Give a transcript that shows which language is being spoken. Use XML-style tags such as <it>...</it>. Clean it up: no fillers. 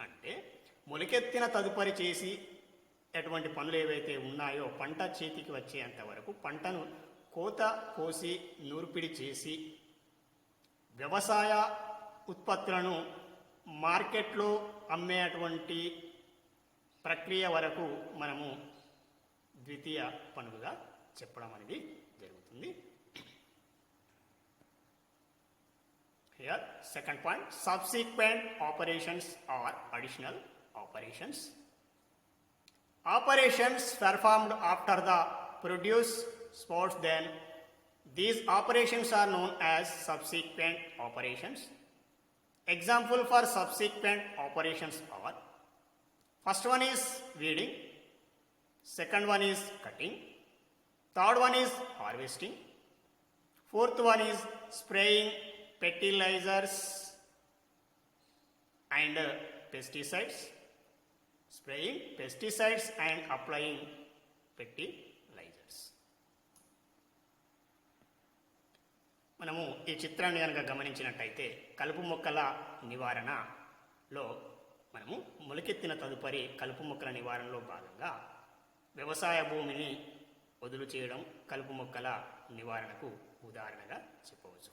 <te>అంటే మొలకెత్తిన తదుపరి చేసి ఎటువంటి పనులు ఏవైతే ఉన్నాయో పంట చేతికి వచ్చేంత వరకు పంటను కోత కోసి నూర్పిడి చేసి వ్యవసాయ ఉత్పత్తులను మార్కెట్లో అమ్మేటువంటి ప్రక్రియ వరకు మనము ద్వితీయ పనులుగా చెప్పడం అనేది జరుగుతుంది.</te> <en>Here, second point, subsequent operations or additional operations. Operations performed after the produce sports, then these operations are known as subsequent operations. Example for subsequent operations are: first one is weeding, second one is cutting, third one is harvesting, fourth one is spraying fertilizers and pesticides, spraying pesticides and applying fertilizers.</en> <te>మనము ఈ చిత్రాన్ని కనుక గమనించినట్టయితే కలుపు మొక్కల నివారణలో మనము మొలకెత్తిన తదుపరి కలుపు మొక్కల నివారణలో భాగంగా వ్యవసాయ భూమిని వదులు చేయడం కలుపు మొక్కల నివారణకు ఉదాహరణగా చెప్పవచ్చు.</te>